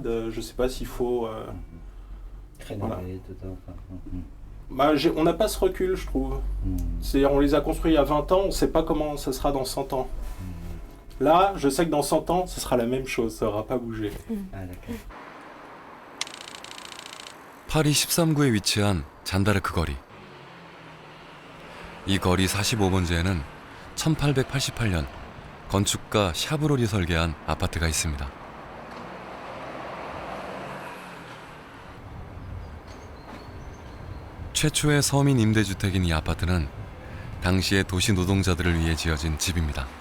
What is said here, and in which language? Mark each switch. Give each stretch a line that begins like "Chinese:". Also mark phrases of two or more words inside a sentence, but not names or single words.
French: Je ne sais pas s'il faut... voilà. On n'a pas ce recul, je trouve. C'est-à-dire, on les a construits il y a 20 ans, on ne sait pas comment ça sera dans 100 ans. Là, je sais que dans 100 ans, ce sera la même chose, ça n'aura pas bougé.
Korean: 파리 13구에 위치한 잔다르크 거리. 이 거리 45번지에는 1888년 건축가 샤브롤이 설계한 아파트가 있습니다. 최초의 서민 임대주택인 이 아파트는 당시의 도시 노동자들을 위해 지어진 집입니다.